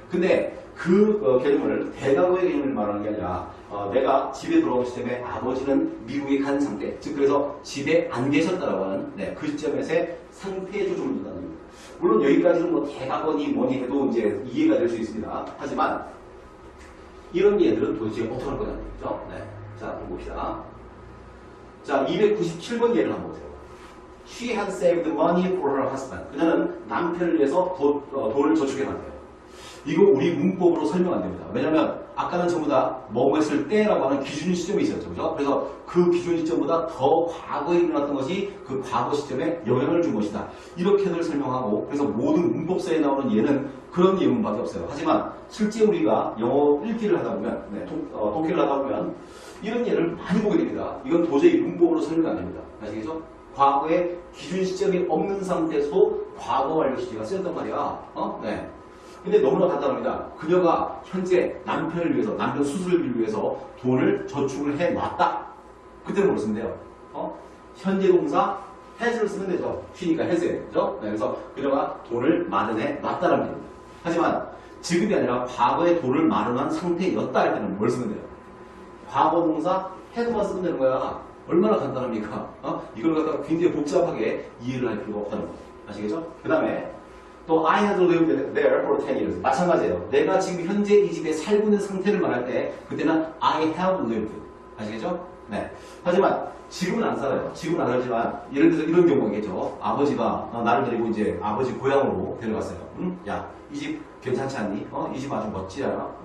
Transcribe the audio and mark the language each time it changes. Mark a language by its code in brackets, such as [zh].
[ko] 근데 그 개념을 대과거의 개념을 말하는 게 아니라 내가 집에 돌아온 시점에 아버지는 미국에 간 상태, 즉 그래서 집에 안 계셨다라고 하는 그 시점에서의 상태에 초점을 둔다는 겁니다. 물론 여기까지는 뭐 대과거니 뭐니 해도 이제 이해가 될 수 있습니다. 하지만 이런 예들은 도대체 어떻게 할 거냐는 얘기죠. 네. 자, 한번 봅시다. 자, 297번 예를 한번 보세요. [en] She had saved money for her husband. 그녀는 남편을 위해서 돈을 저축해 놨대요. [ko] 이거 우리 문법으로 설명 안 됩니다. 왜냐면 아까는 전부 다 뭐뭐 했을 때라고 하는 기준 시점이 있었죠. 그죠? 그래서 그 기준 시점보다 더 과거에 일어났던 것이 그 과거 시점에 영향을 준 것이다. 이렇게들 설명하고 그래서 모든 문법서에 나오는 예는 그런 예문밖에 없어요. 하지만 실제 우리가 영어 읽기를 하다 보면 독해를 하다 보면 이런 예를 많이 보게 됩니다. 이건 도저히 문법으로 설명 안 됩니다. 아시겠죠? 과거에 기준 시점이 없는 상태에서도 과거 완료 시제가 쓰였단 말이야. 네. 근데 너무나 간단합니다. 그녀가 현재 남편을 위해서, 남편 수술을 위해서 돈을 저축을 해놨다. 그때는 뭘 쓰면 돼요? 현재 동사 has를 쓰면 되죠. 쉬니까 has예요. 그죠? 네, 그래서 그녀가 돈을 마련해 놨다라는 얘기입니다. 하지만 지금이 아니라 과거에 돈을 마련한 상태였다 할 때는 뭘 쓰면 돼요? 과거 동사 had만 쓰면 되는 거야. 얼마나 간단합니까? 이걸 갖다가 굉장히 복잡하게 이해를 할 필요가 없다는 거죠. 아시겠죠? [en] 그 다음에 또 I had lived there for 10 years. [ko] 마찬가지예요. 내가 지금 현재 이 집에 살고 있는 상태를 말할 때 그때는 I have lived. 아시겠죠? 네. 하지만 지금은 안 살아요. 지금은 안 살지만 예를 들어서 이런 경우가 있겠죠. 아버지가 나를 데리고 이제 아버지 고향으로 데려갔어요. 야, 이 집 괜찮지 않니? 이 집 아주 멋지지 않아?